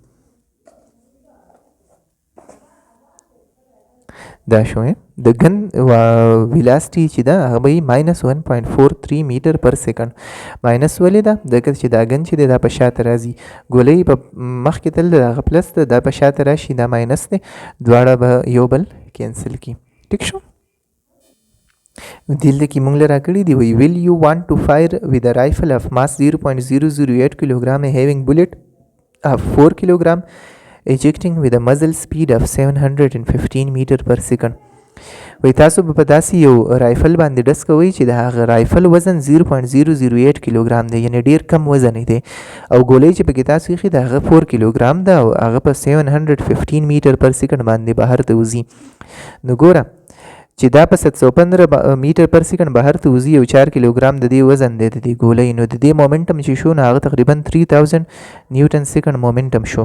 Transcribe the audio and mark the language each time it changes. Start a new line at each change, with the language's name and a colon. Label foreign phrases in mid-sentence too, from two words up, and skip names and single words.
Pashto: دا شوې د
English: gun velocity
Pashto: چې ده هغه به
English: minus 1.43 meter per second minus
Pashto: ولې ده ځکه چې دا ګن چې دی دا په شاته راځي ګولۍ په مخکې تل د هغه پلس ده دا په شاته راشي دا ماینس دی دواړه به یو بل کینسل کړي ټیک شو دلته کې مونږ له راکړي دی وی
English: will you want to fire with a rifle of mass 0.008 kilogram having bullet of 4 kilogram ejecting with a muzzle speed of 715 meter per second.
Pashto: وی تاسو به په داسې یو رایفل باندې ډز کوئ چې د هغه رایفل وزن 0.008 کیلوګرام دی، یعنی ډیر کم وزن دی، او ګولۍ چې پکې تاسو ایښي د هغه 4 کیلوګرام ده او هغه په 715
English: meter per second
Pashto: باندې بهر ته وځي. نو ګوره چې دا په 715
English: meter per second
Pashto: بهر ته وځي او 4 کیلوګرام د دې وزن دی د دې ګولۍ، نو د دې مومنټم چې شو نو هغه تقریبا 3000
English: newton second momentum
Pashto: شو.